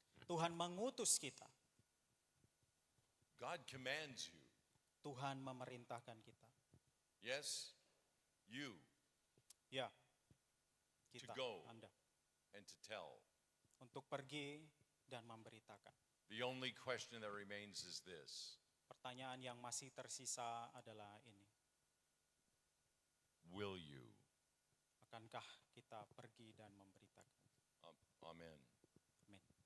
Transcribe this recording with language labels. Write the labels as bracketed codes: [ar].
[id] Tuhan mengutus kita. [en] God commands you. [id] Tuhan memerintahkan kita. [en] Yes, you, [id] Ya, [en] to [id] kita, [en] go [id] Anda, [en] and to tell. [id] untuk pergi dan memberitakan. [en] The only question that remains is this: [id] Pertanyaan yang masih tersisa adalah ini. [en] will you? [id] Akankah kita pergi dan memberitakan? [en] Amen. [id] Amin.